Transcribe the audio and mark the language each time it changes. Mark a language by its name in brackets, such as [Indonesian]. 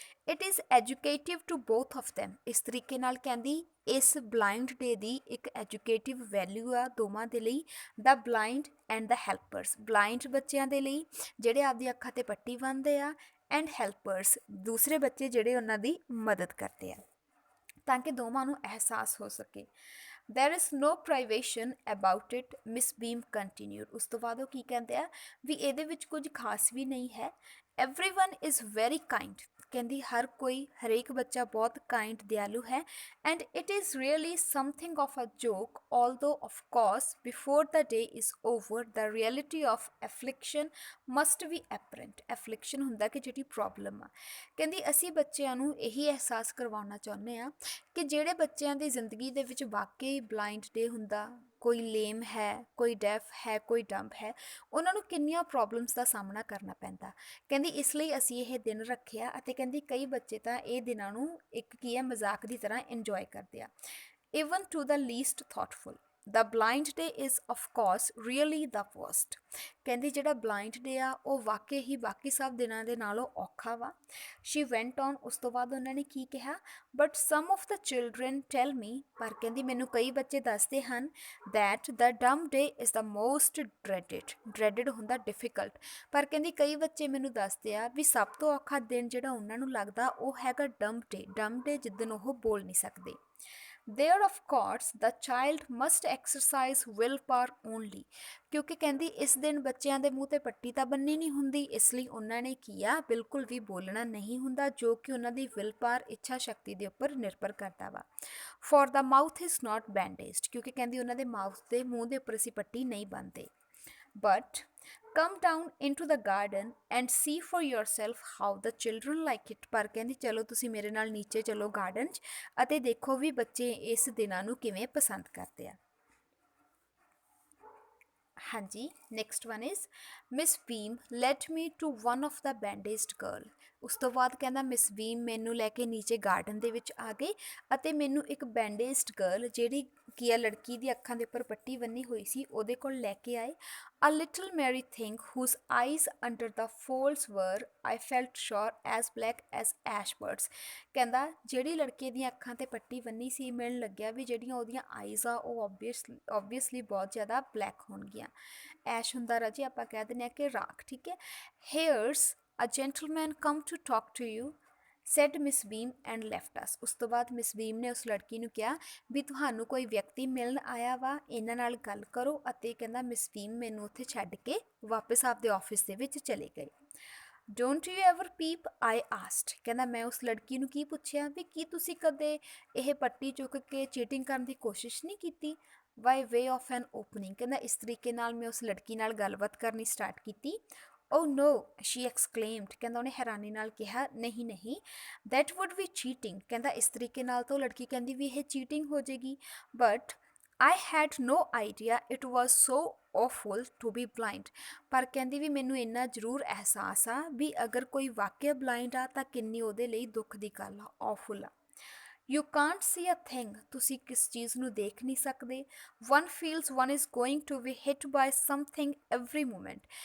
[English] It is educative to both of them. [Punjabi] ਇਸ ਤਰੀਕੇ ਨਾਲ ਕਹਿੰਦੀ ਇਸ ਬਲਾਈਂਡ ਡੇ ਦੀ ਇੱਕ ਐਜੂਕੇਟਿਵ ਵੈਲਿਊ ਆ ਦੋਵਾਂ ਦੇ ਲਈ, [English] The blind and the helpers. [Punjabi] Blind ਬੱਚਿਆਂ ਦੇ ਲਈ ਜਿਹੜੇ ਆਪਦੀ ਅੱਖਾਂ 'ਤੇ ਪੱਟੀ ਬੰਨ੍ਹਦੇ ਆ, ਐਂਡ ਹੈਲਪਰਸ ਦੂਸਰੇ ਬੱਚੇ ਜਿਹੜੇ ਉਹਨਾਂ ਦੀ ਮਦਦ ਕਰਦੇ ਆ। ਤਾਂ ਕਿ ਦੋਵਾਂ ਨੂੰ ਅਹਿਸਾਸ ਹੋ ਸਕੇ। [English] There is no privation about it, Miss Beam continued. [Punjabi] ਉਸ ਤੋਂ ਬਾਅਦ ਉਹ ਕੀ ਕਹਿੰਦੇ ਆ ਵੀ ਇਹਦੇ ਵਿੱਚ ਕੁਝ ਖਾਸ ਵੀ ਨਹੀਂ ਹੈ। [English] Everyone is very kind. [Punjabi] ਕਹਿੰਦੀ ਹਰ ਕੋਈ, ਹਰੇਕ ਬੱਚਾ ਬਹੁਤ ਕਾਈਂਡ, ਦਿਆਲੂ ਹੈ। [English] And it is really something of a joke, although of course before the day is over the reality of affliction must be apparent. [Punjabi] Affliction ਹੁੰਦਾ ਕਿ ਜਿਹੜੀ ਪ੍ਰੋਬਲਮ ਆ। ਕਹਿੰਦੀ ਅਸੀਂ ਬੱਚਿਆਂ ਨੂੰ ਇਹੀ ਅਹਿਸਾਸ ਕਰਵਾਉਣਾ ਚਾਹੁੰਦੇ ਆ ਕਿ ਜਿਹੜੇ ਬੱਚਿਆਂ ਦੀ ਜ਼ਿੰਦਗੀ ਦੇ ਵਿੱਚ ਵਾਕਈ ਬਲਾਈਂਡ ਡੇ ਹੁੰਦਾ, ਕੋਈ ਲੇਮ ਹੈ, ਕੋਈ ਡੈਫ ਹੈ, ਕੋਈ ਡੰਬ ਹੈ, ਉਹਨਾਂ ਨੂੰ ਕਿੰਨੀਆਂ ਪ੍ਰੋਬਲਮਸ ਦਾ ਸਾਹਮਣਾ ਕਰਨਾ ਪੈਂਦਾ। ਕਹਿੰਦੀ ਇਸ ਲਈ ਅਸੀਂ ਇਹ ਦਿਨ ਰੱਖਿਆ ਅਤੇ ਕਹਿੰਦੀ ਕਈ ਬੱਚੇ ਤਾਂ ਇਹ ਦਿਨਾਂ ਨੂੰ ਇੱਕ ਕੀ ਹੈ ਮਜ਼ਾਕ ਦੀ ਤਰ੍ਹਾਂ ਇੰਜੋਏ ਕਰਦੇ ਆ। [English] Even to the least thoughtful. The blind day is of course really the worst. [Punjabi] ਕਹਿੰਦੀ ਜਿਹੜਾ ਬਲਾਈਂਡ ਡੇ ਆ ਉਹ ਵਾਕਈ ਹੀ ਬਾਕੀ ਸਭ ਦਿਨਾਂ ਦੇ ਨਾਲੋਂ ਔਖਾ ਵਾ। [English] She went on, [Punjabi] ਉਸ ਤੋਂ ਬਾਅਦ ਉਹਨਾਂ ਨੇ ਕੀ ਕਿਹਾ, [English] but some of the children tell me, [Punjabi] ਪਰ ਕਹਿੰਦੀ ਮੈਨੂੰ ਕਈ ਬੱਚੇ ਦੱਸਦੇ ਹਨ [English] that the dumb day is the most dreaded. [Punjabi] Dreaded ਹੁੰਦਾ difficult, ਪਰ ਕਹਿੰਦੀ ਕਈ ਬੱਚੇ ਮੈਨੂੰ ਦੱਸਦੇ ਆ ਵੀ ਸਭ ਤੋਂ ਔਖਾ ਦਿਨ ਜਿਹੜਾ ਉਹਨਾਂ ਨੂੰ ਲੱਗਦਾ ਉਹ ਹੈਗਾ dumb day. Dumb day ਜਿੱਦਣ ਉਹ ਬੋਲ ਨਹੀਂ ਸਕਦੇ। [English] There of course the child must exercise willpower only. [Punjabi] ਕਿਉਂਕਿ ਕਹਿੰਦੀ ਇਸ ਦਿਨ ਬੱਚਿਆਂ ਦੇ ਮੂੰਹ ਤੇ ਪੱਟੀ ਤਾਂ ਬੰਨੀ ਨਹੀਂ ਹੁੰਦੀ, ਇਸ ਲਈ ਉਹਨਾਂ ਨੇ ਕੀਆ ਬਿਲਕੁਲ ਵੀ ਬੋਲਣਾ ਨਹੀਂ ਹੁੰਦਾ, ਜੋ ਕਿ ਉਹਨਾਂ ਦੀ ਵਿਲ ਪਾਵਰ, ਇੱਛਾ ਸ਼ਕਤੀ ਦੇ ਉੱਪਰ ਨਿਰਭਰ ਕਰਦਾ ਵਾ। [English] For the mouth is not bandaged. [Punjabi] ਕਿਉਂਕਿ ਕਹਿੰਦੀ ਉਹਨਾਂ ਦੇ ਮਾਊਥ ਦੇ ਮੂੰਹ ਦੇ ਉੱਪਰ ਅਸੀਂ ਪੱਟੀ ਨਹੀਂ ਬੰਨਦੇ। [English] But come down into the garden and see for yourself how the children like it. [Punjabi] ਪਰ ਕਹਿੰਦੀ ਚਲੋ ਤੁਸੀਂ ਮੇਰੇ ਨਾਲ ਨੀਚੇ ਚਲੋ ਗਾਰਡਨ 'ਚ ਅਤੇ ਦੇਖੋ ਵੀ ਬੱਚੇ ਇਸ ਦਿਨਾਂ ਨੂੰ ਕਿਵੇਂ ਪਸੰਦ ਕਰਦੇ ਆ। [English] ਹਾਂਜੀ, next one is Miss Beam let me to one of the bandaged girl. [Punjabi] ਉਸ ਤੋਂ ਬਾਅਦ ਕਹਿੰਦਾ ਮਿਸ ਬੀਮ ਮੈਨੂੰ ਲੈ ਕੇ ਨੀਚੇ ਗਾਰਡਨ ਦੇ ਵਿੱਚ ਆ ਗਏ ਅਤੇ ਮੈਨੂੰ ਇੱਕ ਬੈਂਡੇਜਡ ਗਰਲ, ਜਿਹੜੀ ਕੀ ਆ ਲੜਕੀ ਦੀ ਅੱਖਾਂ ਦੇ ਉੱਪਰ ਪੱਟੀ ਬੰਨੀ ਹੋਈ ਸੀ, ਉਹਦੇ ਕੋਲ ਲੈ ਕੇ ਆਏ। [English] A little merry thing whose eyes under the folds were, I felt sure, as black as ash birds. [Punjabi] ਕਹਿੰਦਾ ਜਿਹੜੀ ਲੜਕੇ ਦੀਆਂ ਅੱਖਾਂ ਤੇ ਪੱਟੀ ਬੰਨੀ ਸੀ, ਮੈਨੂੰ ਲੱਗਿਆ ਵੀ ਜਿਹੜੀਆਂ ਉਹਦੀਆਂ ਆਈਜ਼ ਆ ਉਹ ਓਬਵੀਅਸਲੀ ਬਹੁਤ ਜ਼ਿਆਦਾ ਬਲੈਕ ਹੋਣਗੀਆਂ। ਐਸ਼ ਹੁੰਦਾ ਰਾਜੀ ਆਪਾਂ ਕਹਿ ਦਿੰਦੇ ਹਾਂ ਕਿ ਰਾਖ, ਠੀਕ ਹੈ। [English] Here's a gentleman come to talk to you, said Miss Beam and left us. [Punjabi] ਉਸ ਤੋਂ ਬਾਅਦ ਮਿਸ ਬੀਮ ਨੇ ਉਸ ਲੜਕੀ ਨੂੰ ਕਿਹਾ ਵੀ ਤੁਹਾਨੂੰ ਕੋਈ ਵਿਅਕਤੀ ਮਿਲਣ ਆਇਆ ਵਾ, ਇਹਨਾਂ ਨਾਲ ਗੱਲ ਕਰੋ, ਅਤੇ ਕਹਿੰਦਾ ਮਿਸ ਬੀਮ ਮੈਨੂੰ ਉੱਥੇ ਛੱਡ ਕੇ ਵਾਪਸ ਆਪਦੇ ਆਫਿਸ ਦੇ ਵਿੱਚ ਚਲੇ ਗਏ। [English] Don't you ever peep? I asked. [Punjabi] ਕਹਿੰਦਾ ਮੈਂ ਉਸ ਲੜਕੀ ਨੂੰ ਕੀ ਪੁੱਛਿਆ ਵੀ ਕੀ ਤੁਸੀਂ ਕਦੇ ਇਹ ਪੱਟੀ ਚੁੱਕ ਕੇ ਚੀਟਿੰਗ ਕਰਨ ਦੀ ਕੋਸ਼ਿਸ਼ ਨਹੀਂ ਕੀਤੀ? [English] By way of an opening. [Punjabi] ਕਹਿੰਦਾ ਇਸ ਤਰੀਕੇ ਨਾਲ ਮੈਂ ਉਸ ਲੜਕੀ ਨਾਲ ਗੱਲਬਾਤ ਕਰਨੀ ਸਟਾਰਟ ਕੀਤੀ। [English] Oh no, she exclaimed. [Punjabi] ਕਹਿੰਦਾ ਉਹਨੇ ਹੈਰਾਨੀ ਨਾਲ ਕਿਹਾ ਨਹੀਂ ਨਹੀਂ, [English] that would be cheating. [Punjabi] ਕਹਿੰਦਾ ਇਸ ਤਰੀਕੇ ਨਾਲ ਤਾਂ ਲੜਕੀ ਕਹਿੰਦੀ ਵੀ ਇਹ ਚੀਟਿੰਗ ਹੋ ਜਾਏਗੀ। [English] But I had no idea it was so awful to be blind. [Punjabi] ਪਰ ਕਹਿੰਦੀ ਵੀ ਮੈਨੂੰ ਇੰਨਾ ਜ਼ਰੂਰ ਅਹਿਸਾਸ ਆ ਵੀ ਅਗਰ ਕੋਈ ਵਾਕਿਆ ਬਲਾਈਂਡ ਆ ਤਾਂ ਕਿੰਨੀ ਉਹਦੇ ਲਈ ਦੁੱਖ ਦੀ ਗੱਲ ਆ, awful ਆ। [English] You can't see a thing. [Punjabi] ਤੁਸੀਂ ਕਿਸ ਚੀਜ਼ ਨੂੰ ਦੇਖ ਨਹੀਂ ਸਕਦੇ। [English] One feels one is going to be hit by something every moment.